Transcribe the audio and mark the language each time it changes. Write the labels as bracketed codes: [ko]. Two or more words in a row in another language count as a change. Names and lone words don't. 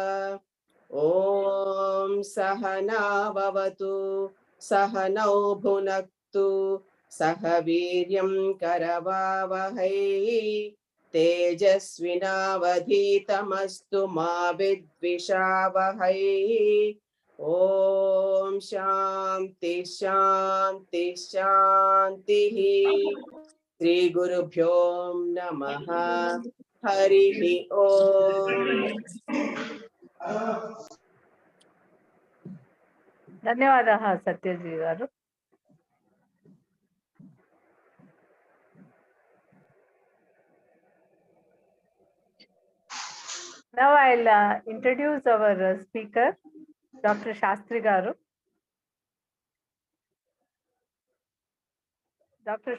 [sa] ॐ सहना भवतु सहनौ भुनक्तु सह वीर्यं करवावहै तेजस्विनावधीतमस्तु मा विद्विषावहै। ॐ शान्ति शान्ति शान्तिः। श्री गुरुभ्यो नमः। हरिः ओम्। [te] ధన్యవాదాः సత్యజీ గారు. [en] Now I'll introduce our speaker, Dr. Sastry garu. Dr.